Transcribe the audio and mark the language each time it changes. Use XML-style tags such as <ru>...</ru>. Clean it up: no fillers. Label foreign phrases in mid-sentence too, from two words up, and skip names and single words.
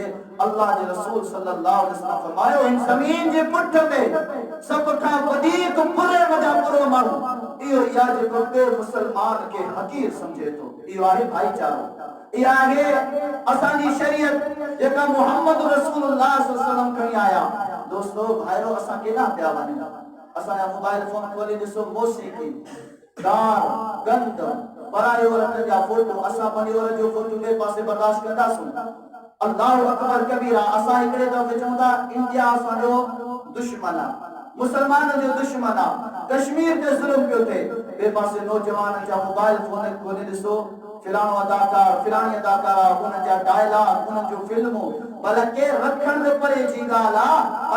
<sd>अल्लाह के रसूल</sd> <ar>صلى الله عليه وسلم</ar> <sd>फरमायो इन जमीन जे पुठ ते सब का वधीक बुरे वजा बुरो माण्हू इहो या जेको बे मुसलमान के हकीर समझे तो इहो आहे भाईचारो। इहा आहे असांजी शरीयत जेका</sd> <ar>محمد رسول الله صلى الله عليه وسلم</ar> <sd>खणी आया। दोस्तो भाइरो असां केॾा पिया वञूं। असांजा मोबाइल फोन खोले ॾिसो मौसीक़ी गार गंद पराए औरत जा फोटो असां पंहिंजी औरत जो फोटो ॿिए पासे बर्दाश्त कंदासूं।</sd> <ar>الله أكبر كبيرا.</ar> <sd>असां हिकिड़े दफ़े चऊं था इंडिया असांजो दुश्मन आहे, मुसलमान जो दुश्मन आहे, कश्मीर ते ज़ुल्म पियो थिए। ॿिए पासे नौजवान जा मोबाइल फोन खोले ॾिसो फिलाणो अदाकार फिलाणी अदाकारा उन जा डायलॉग उन जो फिल्मूं भला के रखण दे परे जी ॻाल्हि आहे।</sd>